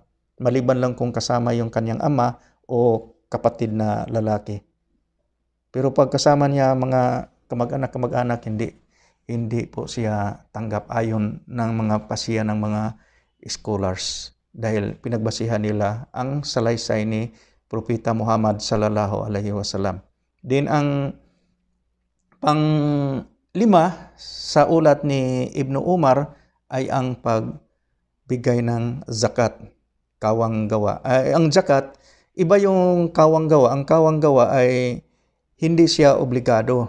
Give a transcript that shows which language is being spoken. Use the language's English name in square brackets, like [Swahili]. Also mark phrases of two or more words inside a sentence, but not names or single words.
[Filipino] Maliban lang kung kasama yung kanyang ama o kapatid na lalaki. Pero pag kasama niya mga kamag-anak, hindi po siya tanggap ayon ng mga pasiya ng mga scholars. Dahil pinagbasihan nila ang salaysay ni Propeta Muhammad [Arabic] صلى الله عليه وسلم. [Filipino] Din ang pang-5 sa ulat ni Ibn Umar ay ang pagbigay ng zakat, kawang gawa. Ang zakat, iba yung kawang gawa. Ang kawang gawa ay hindi siya obligado.